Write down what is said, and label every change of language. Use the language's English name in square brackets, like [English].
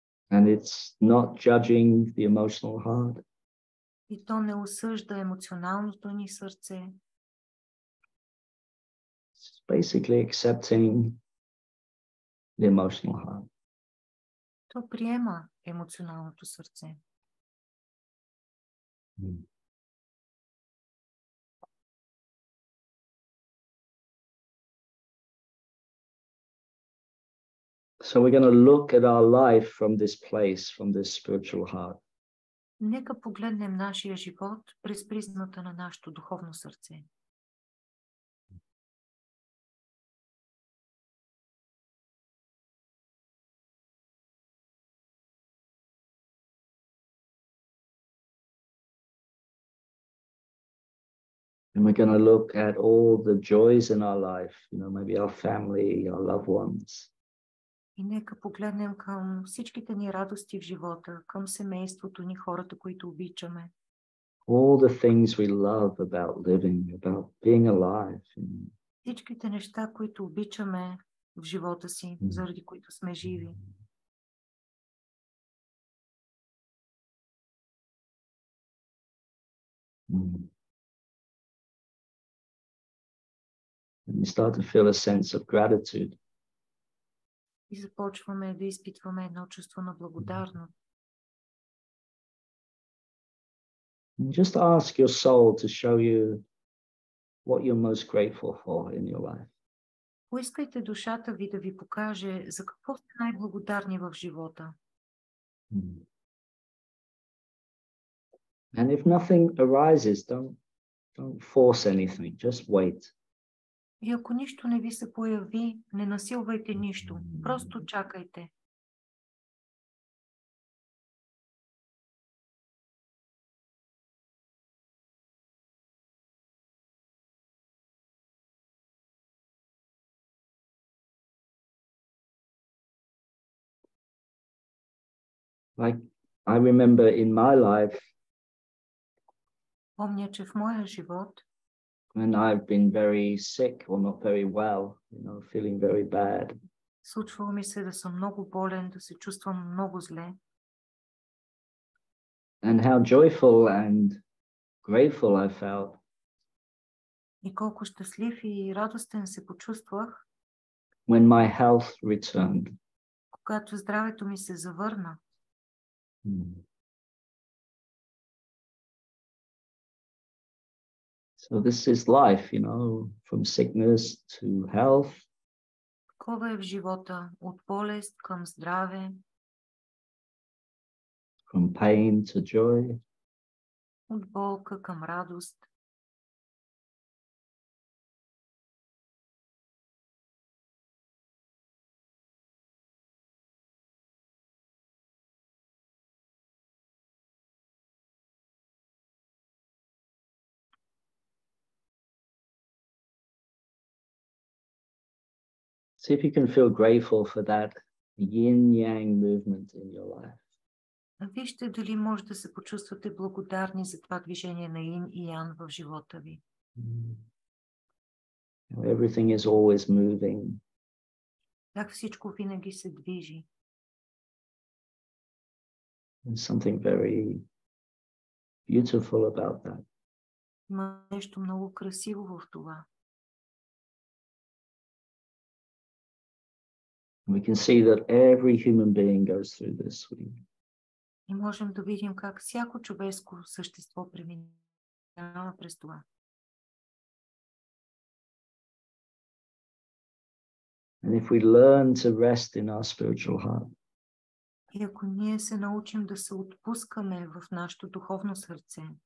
[English] And it's not judging the emotional heart. [Bulgarian] И то не осъжда емоционалното ни сърце. [English] It's basically accepting the emotional heart. [Bulgarian] То приема емоционалното сърце. [English] So we're going to look at our life from this place, from this spiritual heart. [Bulgarian] Нека погледнем нашия живот през призмата на нашето духовно сърце. [English] And we're going to look at all the joys in our life, you know, maybe our family, our loved ones. [Bulgarian] И нека погледнем към всичките ни радости в живота, към семейството ни, хората, които обичаме. [English] All the things we love about living, about being alive. [Bulgarian] Всичките неща, които обичаме в живота си, заради които сме живи. [English] And we start to feel a sense of gratitude. [Bulgarian] И започваме да изпитваме едно чувство на благодарност. [English] Just ask your soul to show you what you're most grateful for in your life. [Bulgarian] Поискайте душата ви да ви покаже за какво сте най-благодарни в живота. [English] And if nothing arises, don't force anything, just wait. [Bulgarian] И ако нищо не ви се появи, не насилвайте нищо, просто чакайте. [English] Like I remember in my life, [Bulgarian] Помня, че в моя живот, [English] when I've been very sick or not very well, feeling very bad. [Bulgarian] случвало ми се да съм много болен, да се чувствам много зле. [English] And how joyful and grateful I felt. [Bulgarian] И колко щастлив и радостен се почувствах, [English] when my health returned. [Bulgarian] когато здравето ми се завърна. [English] So this is life, from sickness to health. [Bulgarian] Такова е в живота, от болест към здраве, [English] From pain to joy. [Bulgarian] от болка към радост. [English] See if you can feel grateful for that yin-yang movement in your life. [Bulgarian] Вижте дали може да се почувствате благодарни за това движение на Ин и Ян в живота ви. [English] Everything is always moving. [Bulgarian] Как всичко винаги се движи. [English] There's something very beautiful about that. [Bulgarian] Има нещо много красиво в това. [English] We can see that every human being goes through this. [Bulgarian] И можем да видим как всяко човешко същество преминава през това. [English] And if we learn to rest in our spiritual heart, [Bulgarian] И ако ние се научим да се отпускаме в нашето духовно сърце,